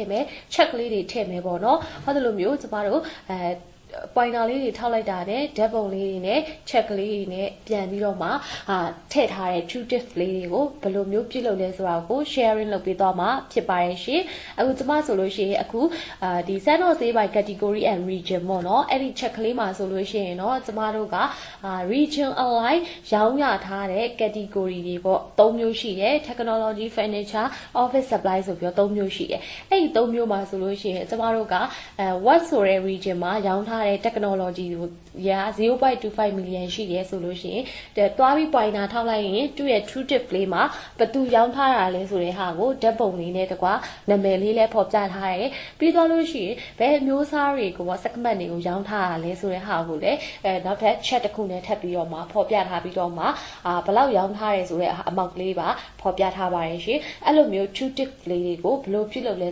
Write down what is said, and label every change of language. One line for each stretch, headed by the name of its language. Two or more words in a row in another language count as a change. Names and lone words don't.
Burmese: မယ် check လေးတွေထည့်မယ်ပေါ့နော်ဟောဒီလိုမျိုးကျမတို့pointer လေးတွေထောက်လိုက်တာနဲ့ဓာတ်ပုံလေးတွေနဲ့ check လေးတွေနဲ့ပြန်ပြီး တော့မှထည့်ထားတဲ့ Tooltips လေးတွေကိုဘယ်လိုမျိုးပြုလုပ်လဲဆိုတာကို sharing လုပ်ပေးသွားမှာဖြစ်ပါရဲ့ရှင်အခုကျမဆိုလို့ရှိရင်အခုဒီ
English: Send or Save by category and region
Burmese: ပေါ့နော်အဲ့ဒီ check လေးမှာဆိုလို့ရှိရင်တော့ကျမတို့က
English: region align
Burmese: ရောင်းရထားတဲ့ category တွေပေါ့၃မျိုးရှိတယ်
English: technology furniture office supply
Burmese: ဆိုပြီးတော့၃မျိုးရှိတယ်အဲ့ဒီ၃မျိုးမှာဆိုလို့ရှိရင်ကျမတို့ကwhat ဆိုတဲ့ region မှာရောင်းထားတဲ့ technology ကို 0.25 million ရှိရဲဆိုလို့ရှိရင်တွားပြီး pointer ထောက်လိုက်ရင်သူ့ရဲ့ Tooltip လေးမှာဘသူရောင်းထားတာလဲဆိုတဲ့ဟာကိုဓာတ်ပုံလေးနဲ့တကွာနာမည်လေးလည်းဖော်ပြထားတယ်ပြီးတော့လို့ရှိရင်ဘယ်မျိုးစားတွေကို segment တွေကိုရောင်းထားတာလဲဆိုတဲ့ဟာကိုလည်းနောက်ထပ် chat တစ်ခုနဲ့ထပ်ပြီးတော့မှဖော်ပြထားပြီးတော့မှဘယ်လောက်ရောင်းထားရဲဆိုတဲ့အမောက်လေးပါဖော်ပြထားပါရဲ့ရှင်အဲ့လိုမျိုး Tooltip လေးတွေကိုဘယ်လိုပြုလုပ်လဲ